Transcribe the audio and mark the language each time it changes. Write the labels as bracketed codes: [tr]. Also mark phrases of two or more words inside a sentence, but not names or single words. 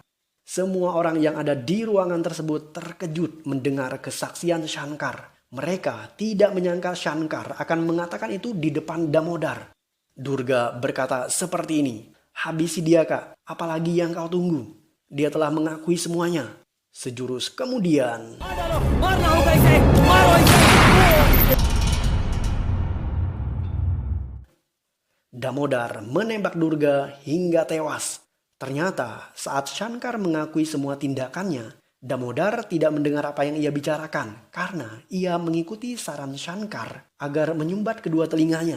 [id] Semua orang yang ada di ruangan tersebut terkejut mendengar kesaksian Shankar. Mereka tidak menyangka Shankar akan mengatakan itu di depan Damodar. Durga berkata seperti ini, "Habisi dia, Kak. Apalagi yang kau tunggu? Dia telah mengakui semuanya." Sejurus kemudian, [hi] मारना होगा इसे, मारो इसे। [id] Damodar menembak Durga hingga tewas. Ternyata saat Shankar mengakui semua tindakannya, Damodar tidak mendengar apa yang ia bicarakan karena ia mengikuti saran Shankar agar menyumbat kedua telinganya.